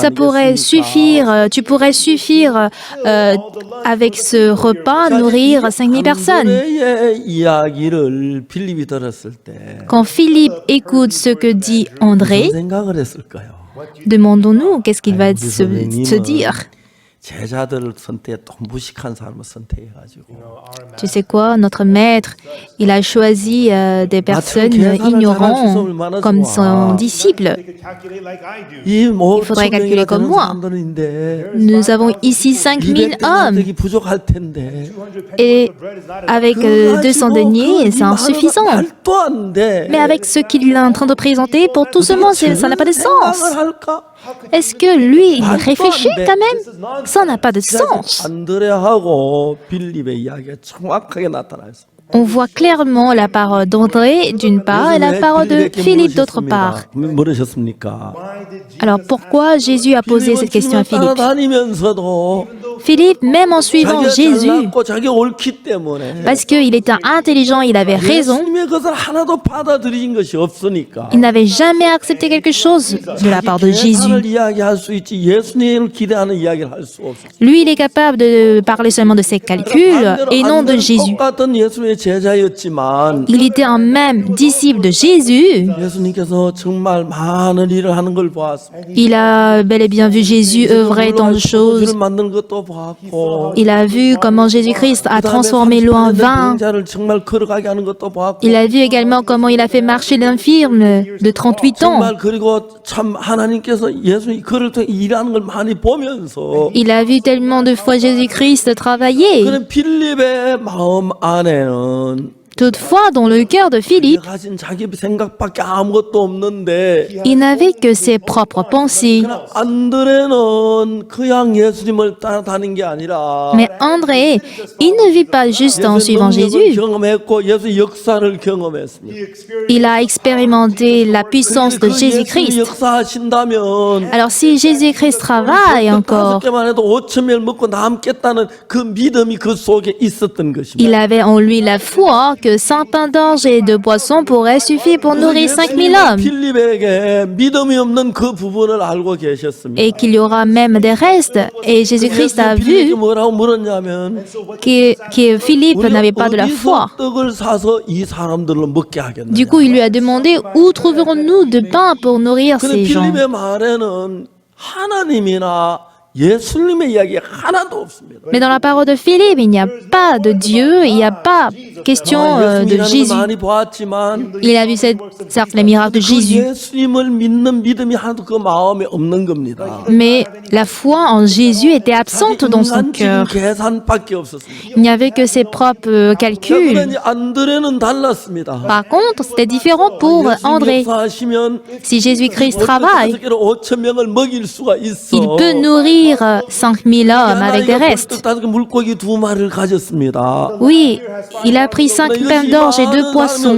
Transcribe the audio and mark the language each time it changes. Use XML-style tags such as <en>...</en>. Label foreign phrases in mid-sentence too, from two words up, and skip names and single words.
<fr>ça pourrait</fr> <ko>아니겠습니까?</ko> <fr>suffire, tu pourrais suffire avec ce repas nourrir 5000 personnes.</fr> <ko>안드레의 이야기를 빌립이 들었을 때</ko> <fr>Quand Philippe écoute ce que dit André,</fr> <ko>무슨 생각을 했을까요?</ko> <fr>demandons-nous qu'est-ce qu'il va se dire.</fr> <ko>제자들을 선택해 또 무식한 사람을 선택해가지고</ko> <fr>Tu sais quoi, notre maître, il a choisi des personnes ignorantes comme son disciple.</fr> <ko>이</ko> <fr>faudrait calculer comme moi.</fr> <ko>사람들인데</ko> <fr>Nous avons ici 5000 hommes</fr> <ko>부족할 텐데</ko> <fr>et avec 200 deniers, c'est insuffisant.</fr> <ko>말도 안 돼.</ko> <fr>Mais avec ce qu'il est en train de présenter, pour tout ce monde, ça n'a pas de sens.</fr> <ko>생각을 할까?</ko> <fr>Est-ce que lui, il réfléchit quand même? Ça n'a pas de sens.</fr> <ko>안드레하고 빌립의 이야기가 정확하게 나타나있어.</ko> <fr>On voit clairement la parole d'André d'une part et la parole de Philippe d'autre part.</fr> <ko>물으셨습니까?</ko> <fr>Alors pourquoi Jésus a posé cette question à Philippe?</fr> <ko>따라다니면서도</ko> <fr>Philippe, même en suivant</fr> <ko>자기가</ko> <fr>Jésus,</fr> <ko>잘났고 자기가 옳기 때문에</ko> <fr>parce qu'il était intelligent, il avait raison,</fr> <ko>예수님의 것을 하나도 받아들인 것이 없으니까</ko> <fr>il n'avait jamais accepté quelque chose de la part de Jésus.</fr> <ko>계산을 이야기할 수 있지 예수님을 기대하는 이야기를 할 수 없어.</ko> <fr>Lui, il est capable de parler seulement de ses calculs et non de Jésus.</fr> <ko>똑같은 예수님의 제자였지만</ko> <fr>Il était un même disciple de Jésus.</fr> <ko>예수님께서 정말 많은 일을 하는 걸 보았습니다.</ko> <fr>Il a bel et bien vu Jésus œuvrer tant de choses.</fr> <ko>주를 만드는 것도 보았고</ko> <fr>Il a vu comment Jésus-Christ a transformé l'eau en vin.</fr> <ko>병자를 정말 걸어가게 하는 것도 보았고</ko> <fr>Il a vu également comment il a fait marcher l'infirme de 38 ans.</fr> <ko>정말 그리고 참 하나님께서 예수님 그를 통해 일하는 걸 많이 보면서</ko> <fr>Il a vu tellement de fois Jésus-Christ travailler.</fr> <ko>그런 필립의 마음 안에는</ko> <fr>Toutefois, dans le cœur de Philippe,</fr> <ko>가진 자기 생각밖에 아무것도 없는데</ko> <fr>il n'avait que ses propres pensées.</fr> <ko>그냥 안드레는 그냥 예수님을 따라다닌 게 아니라</ko> <fr>Mais André, il ne vit pas juste en suivant</fr> <ko>능력을</ko> <fr>Jésus.</fr> <ko>경험했고 예수 역사를 경험했습니다.</ko> <fr>Il a expérimenté la puissance de</fr> <ko>그 예수님</ko> <fr>Jésus-Christ.</fr> <ko>역사하신다면</ko> <fr>Alors si Jésus-Christ travaille</fr> <ko>다섯</ko> <fr>encore,</fr> <ko>개만 해도 5천 명 먹고 남겠다는 그 믿음이 그 속에 있었던 것입니다.</ko> <fr>il avait en lui la foi que 5 pains d'orge et 2 poissons pourraient suffire pour nourrir 5000 hommes.</fr> <ko>필립에게 믿음이 없는 그 부분을 알고 계셨습니다.</ko> <fr>Et qu'il y aura même des restes. Et Jésus-Christ a</fr> <ko>필립에게</ko> <fr>vu</fr> <ko>뭐라고 물었냐면</ko> <fr>que Philippe n'avait pas de la foi.</fr> <ko>어디서 떡을 사서 이 사람들로 먹게 하겠느냐.</ko> <fr>Du coup, il lui a demandé où trouverons-nous de pain pour nourrir</fr> <ko>근데</ko> <fr>ces gens.</fr> <ko>필립의 말에는 하나님이나 예수님의 이야기 하나도 없습니다.</ko> <fr>Mais dans la parole de Philippe, il n'y a pas de Dieu, il n'y a pas question de</fr> <ko>예수님이라는 걸</ko> <fr>Jésus.</fr> <ko>많이 보았지만</ko> <fr>Il a vu certes les miracles de</fr> <ko>그</ko> <fr>Jésus,</fr> <ko>예수님을 믿는 믿음이 하나도 그 마음에 없는 겁니다.</ko> <fr>mais la foi en Jésus était absente dans son</fr> <ko>인간적인</ko> <fr>cœur.</fr> <ko>계산밖에 없었습니다.</ko> <fr>Il n'y avait que ses propres calculs.</fr> <ko>그러니 안드레는 달랐습니다.</ko> <fr>Par contre, c'était différent pour André.</fr> <ko>역사하시면</ko> <fr>Si Jésus-Christ travaille,</fr> <ko>5 명을 먹일 수가 있어.</ko> <fr>il peut nourrir 5000 hommes avec des restes.</fr> <ko>물고기 2마리를 가졌습니다.</ko> <fr>Oui, il a pris 5 pains d'orge et 2 poissons.</fr>